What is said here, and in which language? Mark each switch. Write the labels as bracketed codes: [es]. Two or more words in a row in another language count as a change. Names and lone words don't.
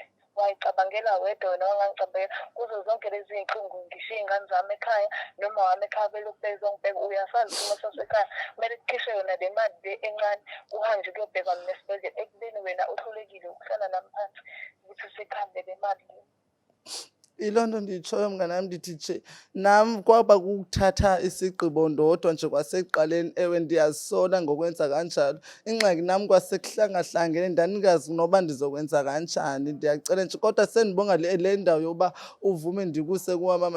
[zu] Wayicabangela wedwa wena wangangicabangela kuzo zonke lezi iy'nhlungu. Ngishiye iy'ngane zami ekhaya, noma wami ekhaya belokhu bezongibheka. Uyasazi isimo sasekhaya, kumele kukhishwe yona le mali le encane uhambe ukuyobheka mina esibhedlela. Ekubeni wena uhlulekile ukuhlala nami phansi ukuthi sikhambe le mali le. [xh] Ilonto ndiyitshoyo mngani wami ndithi nje nam kwaba kuthatha isigqibo ndodwa nje kwasekuqaleni. Ewe ndiyazisola ngokwenza kanjalo. Ingxaki nam kwasekuhlangahlangene ndandingazi noba ndizokwenza kanjani. Ndiyacela nje kodwa sendibonga le ndawo yokuba uvume ndikuse kuwamama.